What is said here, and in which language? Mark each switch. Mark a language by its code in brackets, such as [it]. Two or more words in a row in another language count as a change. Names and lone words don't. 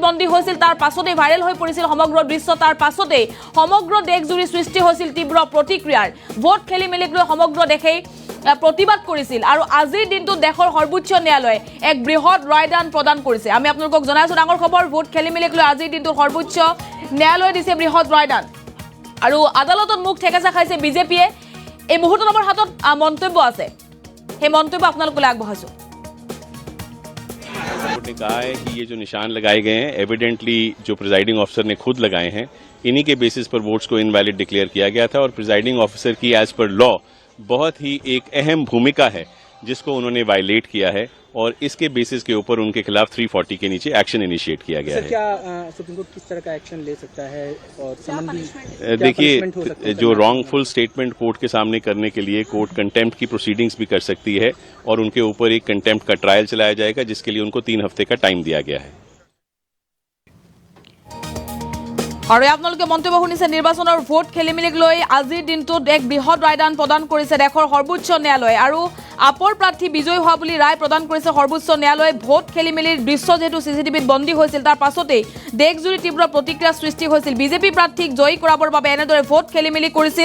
[as] বন্দী হৈছিল তাৰ পাছতে ভাইৰেল হৈ পৰিছিল সমগ্ৰ দৃশ্য তাৰ পাছতে সমগ্ৰ দেশজুৰি সৃষ্টি হৈছিল তীব্ৰ প্ৰতিক্ৰিয়াৰ ভোট খেলিমেলিক লৈ সমগ্ৰ দেশেই প্ৰতিবাদ কৰিছিল আৰু আজিৰ দিনটোত দেশৰ সৰ্বোচ্চ ন্যায়ালয়ে এক বৃহৎ ৰায়দান প্ৰদান কৰিছে আমি আপোনালোকক জনাইছো ডাঙৰ খবৰ ভোট খেলিমেলিক লৈ আজিৰ দিনটোত সৰ্বোচ্চ ন্যায়ালয়ে দিছে বৃহৎ ৰায়দান আৰু আদালতত মুখ ঠেকেচা খাইছে বিজেপিয়ে এই মুহূৰ্তত আমাৰ হাতত মন্তব্য আছে সেই মন্তব্য আপোনালোকলৈ আগবঢ়াইছো [hi] ने कहा है कि ये जो निशान लगाए गए हैं एविडेंटली जो [en] presiding officer [hi] ने खुद लगाए हैं इन्हीं के बेसिस पर वोट्स को [en] invalid declare [hi] किया गया था और [en] presiding officer [hi] की [en] as per law [hi] बहुत ही एक अहम भूमिका है जिसको उन्होंने वायलेट किया है और इसके बेसिस के ऊपर उनके खिलाफ 340 के नीचे [en] action initiate [hi] किया गया है। क्या सुप्रीम कोर्ट किस तरह का एक्शन ले सकता है और संबंधी देखिए जो [en] wrongful statement [hi] कोर्ट के सामने करने के लिए [en] court contempt [hi] की प्रोसीडिंग्स भी कर सकती है और उनके ऊपर एक कंटेम्प्ट का ट्रायल चलाया जाएगा जिसके लिए उनको 3 हफ्ते का टाइम दिया गया है। [as] আৰু আপোনালোকে মন্তব্য শুনিছে নিৰ্বাচনৰ ভোট খেলিমেলিক লৈ আজিৰ দিনটোত এক বৃহৎ ৰায়দান প্ৰদান কৰিছে দেশৰ সৰ্বোচ্চ ন্যায়ালয় আৰু আপৰ প্ৰাৰ্থী বিজয়ী হোৱা বুলি ৰায় প্ৰদান কৰিছে সৰ্বোচ্চ ন্যায়ালয়ে ভোট খেলিমেলিৰ দৃশ্য যেহেতু সিসিটিভিত বন্দী হৈছিল তাৰ পাছতেই দেশজুৰি তীব্ৰ প্ৰতিক্ৰিয়া সৃষ্টি হৈছিল বিজেপি প্ৰাৰ্থীক জয়ী কৰাবৰ বাবে এনেদৰে ভোট খেলিমেলি কৰিছিল